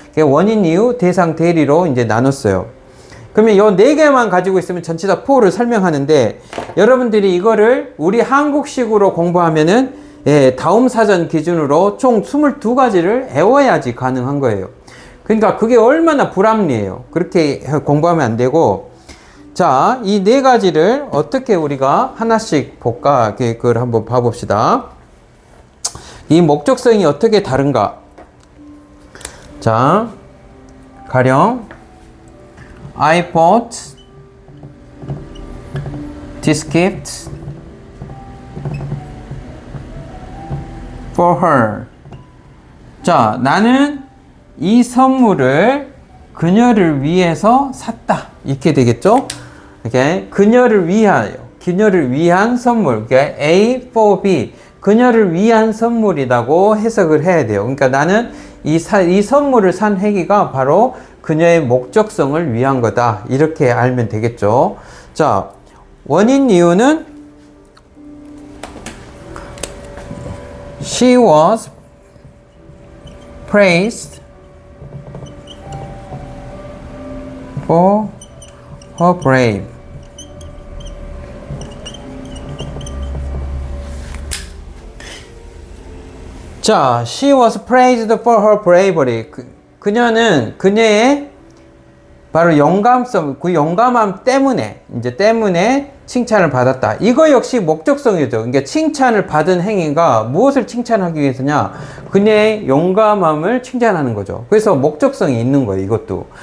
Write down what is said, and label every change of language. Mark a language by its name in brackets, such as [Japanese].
[Korean] 원인, 이유, 대상, 대리로 이제 나눴어요. 그러면 요 네 개만 가지고 있으면 전치사 포를 설명하는데 여러분들이 이거를 우리 한국식으로 공부하면은 다음 사전 기준으로 총 22가지를 외워야지 가능한 거예요. 그러니까 그게 얼마나 불합리해요. 그렇게 공부하면 안 되고 자, 이 네 가지를 어떻게 우리가 하나씩 볼까? 그걸 한번 봐봅시다. 이 목적성이 어떻게 다른가? [English] 자, 가령 I bought this gift for her. [Korean] 자, 나는 이 선물을 그녀를 위해서 샀다. 이렇게 되겠죠? 이렇게 그녀를 위하여, 그녀를 위한 선물. 그러니까 [English] A for B. [Korean] 그녀를 위한 선물이라고 해석을 해야 돼요. 그러니까 나는 이 선물을 산 행위가 바로 그녀의 목적성을 위한 거다. 이렇게 알면 되겠죠. 자, 원인 이유는 [English] She was praised for her brave. 자, she was praised for her bravery. [Korean] 그녀는 그녀의 바로 영감성, 그 영감함 때문에 칭찬을 받았다. 이거 역시 목적성이죠. 그러니까 칭찬을 받은 행위가 무엇을 칭찬하기 위해서냐? 그녀의 용감함을 칭찬하는 거죠. 그래서 목적성이 있는 거예요, 이것도.